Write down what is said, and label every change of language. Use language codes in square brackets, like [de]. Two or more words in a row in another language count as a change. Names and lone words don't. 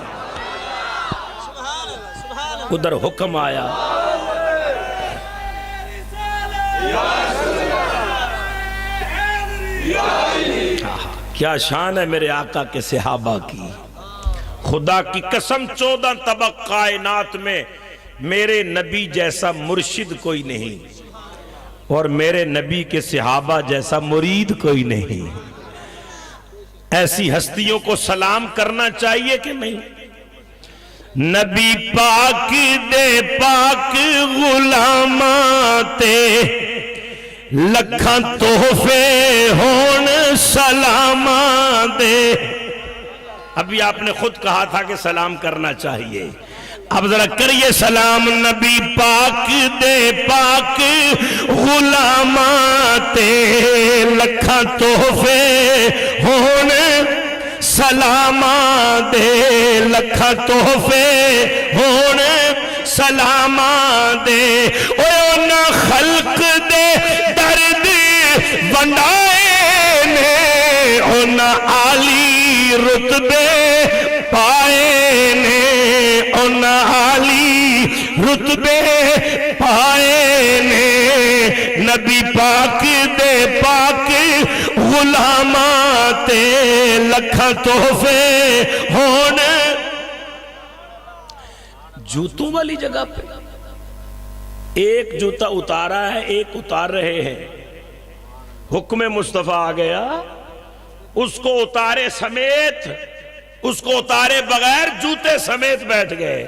[ur] ادھر حکم آیا، کیا شان ہے میرے آقا کے صحابہ کی، خدا کی قسم 14 طبق کائنات میں میرے نبی جیسا مرشد کوئی نہیں اور میرے نبی کے صحابہ جیسا مرید کوئی نہیں۔ ایسی ہستیوں کو سلام کرنا چاہیے کہ نہیں؟ [pa] نبی پاک دے پاک غلاماں تے لکھاں تحفے ہون سلاماں دے۔ [ur] ابھی آپ نے خود کہا تھا کہ سلام کرنا چاہیے، اب ذرا کریے سلام۔ [pa] نبی پاک دے پاک غلاماں تے لکھاں تحفے ہون سلاماں دے، لکھاں تحفے ہون سلاماں دے۔ اونا خلق دے درد ونڈائے نے، اونا عالی رتبے پائے نے، اونا عالی رتبے پائے نے۔ نبی پاک دے پاک غلاماں تے لکھاں تحفے ہون۔ [ur] جوتوں والی جگہ پہ ایک جوتا اتارا ہے، ایک اتار رہے ہیں، حکم مصطفیٰ آ گیا، اس کو اتارے سمیت، اس کو اتارے بغیر جوتے سمیت بیٹھ گئے۔